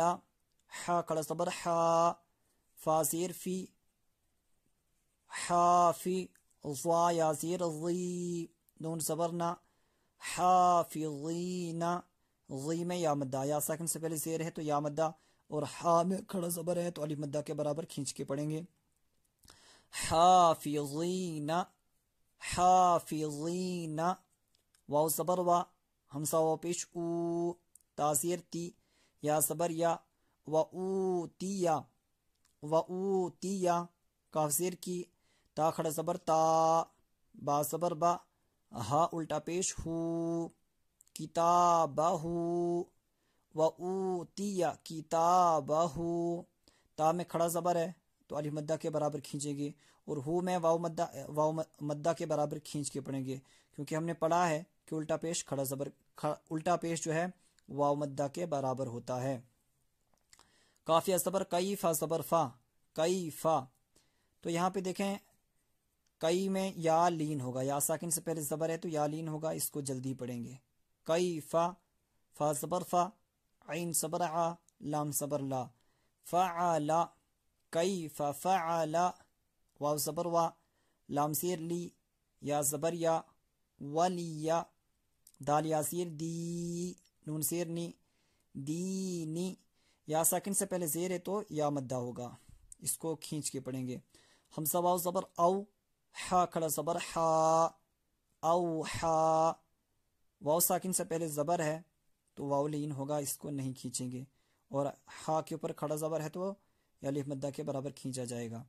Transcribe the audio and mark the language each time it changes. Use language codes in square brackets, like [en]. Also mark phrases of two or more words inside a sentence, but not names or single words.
[ur] حا کھڑا زبر حا، فا زیر فی، حافی، ضا یا زیر ضی، نون زبر نا، حافظین. ضی میں یا مدہ، یا ساکن سے پہلے زیر ہے تو یا مدہ، اور حا میں کھڑا زبر ہے تو الف مدہ کے برابر کھینچ کے پڑھیں گے. حافظین، حافظین. واو زبر وا، حمزہ واو پیش او، تا زیر تی، یا زبر یا، [ar] و اوتیا، و اوتیا. [ur] کاف زیر کی، تا کھڑا زبر تا، با زبر با، ہا الٹا پیش ہو، کتابہ، [ar] و اوتیا کتابہ. [ur] تا میں کھڑا زبر ہے تو الف مدہ کے برابر کھینچیں گے، اور ہو میں واو مدہ کے برابر کھینچ کے پڑھیں گے، کیونکہ ہم نے پڑھا ہے کہ الٹا پیش کھڑا زبر، الٹا پیش جو ہے واو مدہ کے برابر ہوتا ہے. کافیہ زبر کئی، فا زبر فا، کئی فا. تو یہاں پہ دیکھیں کئی میں یا لین ہوگا، یا ساکن سے پہلے زبر ہے تو یا لین ہوگا، اس کو جلدی پڑھیں گے. کئی فا، فا زبر فا، عین زبر ع، لام زبر لا، [ar] فعل، کیف فعل. [ur] واو زبر وا، لام زیر لی، یا زبر یا، ولی، دال یا زیر دی، نون زیر نی، دینی. یا ساکن سے پہلے زیر ہے تو یا مدہ ہوگا، اس کو کھینچ کے پڑھیں گے. حمزہ واو زبر او، حا کھڑا زبر حا، او حا. واو ساکن سے پہلے زبر ہے تو واو لین ہوگا، اس کو نہیں کھینچیں گے، اور ہا کے اوپر کھڑا زبر ہے تو یا الف مدہ کے برابر کھینچا جائے گا.